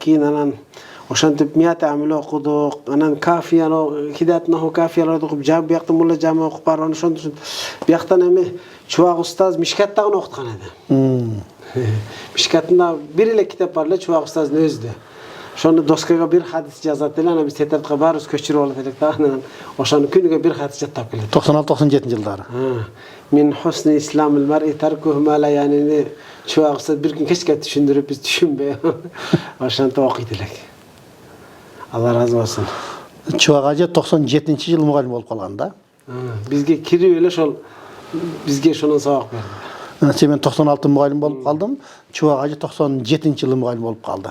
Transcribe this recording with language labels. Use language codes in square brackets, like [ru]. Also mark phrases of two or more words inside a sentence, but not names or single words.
[ky] Кийин анан ошентип мият амил окудук. Анан кафияны, хидат наху кафияларды окуп, бияктан мулла жами окуп барган ошондо бияктан эми Чубак устаз Мишкаттагы окуткан эди. Мишкаттында бир эле китеп бар эле Чубак-устаздын өзүдө. Ошону доскага бир хадис жазат эле, анан биз тетрадка баарыбыз көчүрүп алат элек да. Анан ошону күнүгө бир хадис жаттап келет. 96-97 жылдары. [ar] من حسن إسلام المرء تركه ما لا يعنيه [ky] Чубак-устаз бир күн кечке түшүндүрүп, биз түшүнбөй ошентип окуйт элек. Алла разы болсун. Чубак ажы 97-жылы мугалим болуп калган да. Бизге кирип эле ошол бизге ошонун сабак берди. Мен 96 мугалим болуп калдым. Чубак ажы 97-жылы мугалим болуп калды.